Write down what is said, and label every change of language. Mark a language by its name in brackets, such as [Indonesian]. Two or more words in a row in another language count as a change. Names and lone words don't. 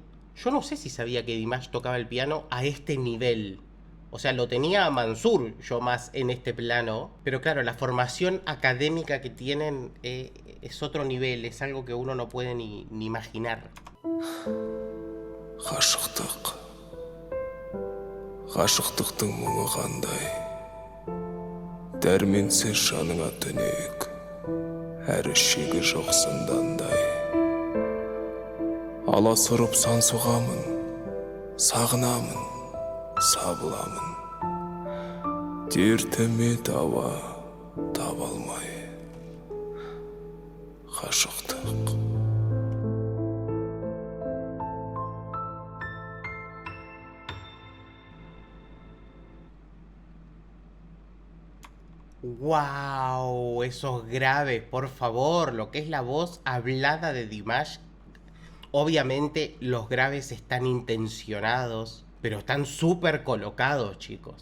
[Spanish] Yo no sé si sabía que Dimash tocaba el piano a este nivel. O sea, lo tenía a Mansur, yo más en este plano. Pero claro, la formación académica que tienen es otro nivel. Es algo que uno no puede ni imaginar. [Kazakh] Ғашықтықтың мұңы қандай, дәрменсіз жаныңа түнек, әрі шегі жоқ зындандай. Аласұрып сан соғамын, сағынамын, сабыламын. Дертіме дауа таба алмай. Ғашықтық. [Spanish] ¡Wow! Esos graves, por favor. Lo que es la voz hablada de Dimash. Obviamente los graves están intencionados, pero están súper colocados, chicos.